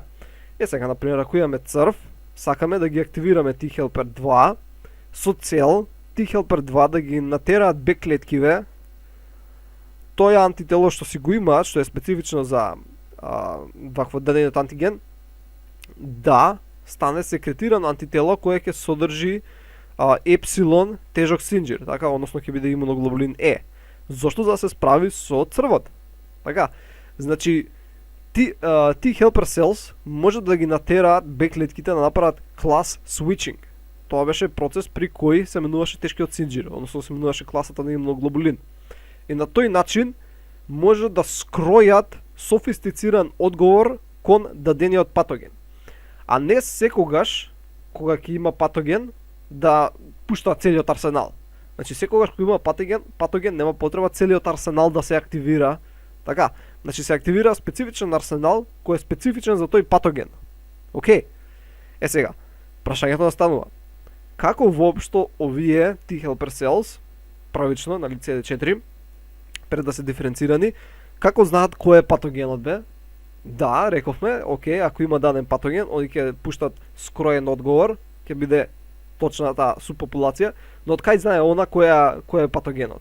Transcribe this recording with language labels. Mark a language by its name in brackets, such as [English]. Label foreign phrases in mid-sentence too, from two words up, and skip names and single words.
[Macedonian] Сега, например, ако имаме црв, сакаме да ги активираме [English] T helper 2 [Macedonian] со цел [English] T helper 2 [Macedonian] да ги натераат Б клеткиве тој антитело што си го имаат, што е специфично за дадениот антиген, да стане секретирано антитело кое ќе содржи епсилон тежок синџир, така, односно ќе биде имуноглобулин Е. Зошто? За да се справи со црвот. Така, значи [English] T helper cells [Macedonian] може да ги натераат Б клетките да направат клас switching. Тоа беше процес при кој се менуваше тешкиот синџир, односно се менуваше класата на имуноглобулин. И на тој начин може да скројат софистициран одговор кон дадениот патоген. А не секогаш, кога ќе има патоген, да пушта целиот арсенал. Значи секогаш кога има патоген нема потреба целиот арсенал да се активира. Така, значи се активира специфичен арсенал кој е специфичен за тој патоген. Океј. Сега, прашањето настанува: како воопшто овие [English] T helper cells, [Macedonian] правично, нали, CD4, пред да се диференцирани, како знаат кој е патогенот бе? Да, рековме, океј, ако има даден патоген, они ќе пуштат скроен одговор, ќе биде точната субпопулација, но од кај знае она кој е патогенот?